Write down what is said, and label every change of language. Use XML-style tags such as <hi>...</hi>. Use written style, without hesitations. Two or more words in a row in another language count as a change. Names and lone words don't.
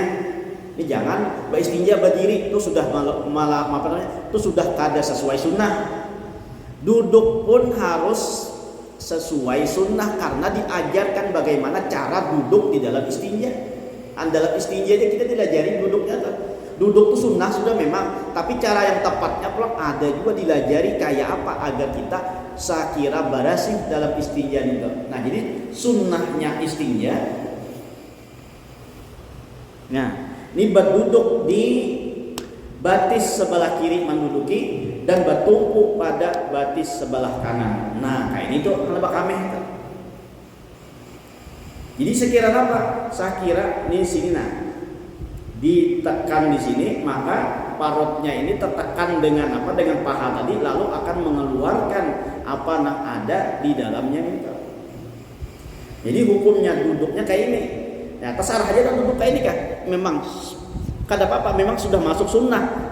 <id>Ini jangan istinja berdiri itu sudah itu sudah kada sesuai sunnah. Duduk pun harus sesuai sunnah karena diajarkan bagaimana cara duduk di dalam istinja. Dalam istinja kita diajari duduknya tuh.</id> <bjn>Duduk itu sunnah sudah memang, tapi cara yang tepatnya pula ada juga dilajari kayak apa agar kita sakira barasih dalam istinja itu.</bjn> <id>Nah, jadi sunnahnya istinja. Nah, ini berduduk di batis sebelah kiri menduduki dan bertumpu pada batis sebelah kanan. Nah, kayak ini tuh kenapa kami? Jadi sekira apa?</id> <bjn>Sakira di sini nah.</bjn> <id>Ditekan di sini, maka parutnya ini tertekan dengan apa? Dengan paha tadi, lalu akan mengeluarkan apa yang ada di dalamnya itu. Jadi hukumnya duduknya kayak ini. Nah, terserah aja dan duduk kayak ini kan. Memang kada apa-apa, memang sudah masuk sunnah.</id>